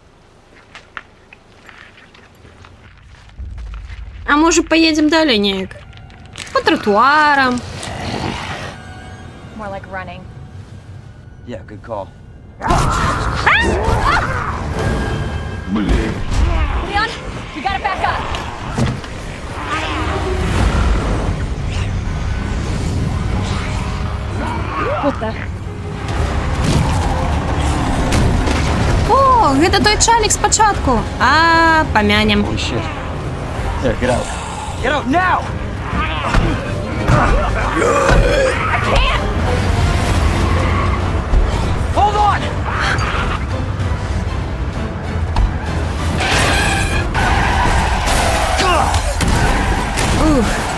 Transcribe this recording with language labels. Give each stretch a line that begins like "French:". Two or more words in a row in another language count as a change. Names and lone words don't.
Ukrainian: А може поїдемо далі неяк? По тротуарам.
English: More like running. Yeah, good call. Leon, we gotta back up. What the?
Belarusian: О, гэта той чалік спачатку. А, памянем.
English: Holy shit. There, get out. Get out now! I can't! Hold on! Ух.